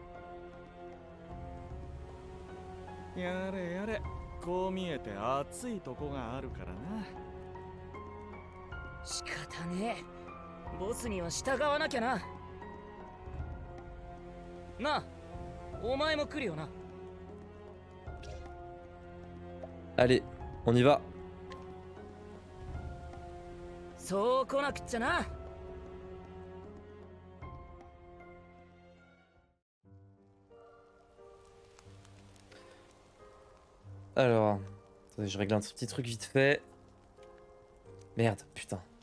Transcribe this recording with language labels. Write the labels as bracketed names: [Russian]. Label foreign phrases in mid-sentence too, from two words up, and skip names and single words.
[Japanese] やれやれ、こう見えて熱いとこがあるからな。仕方ねえ、ボスには従わなきゃな。なあ、お前も来るよな。 [French] Allez, on y va. [Japanese] そう来なくっちゃな。 [French] Alors, attendez, je règle un petit truc vite fait. Merde, putain.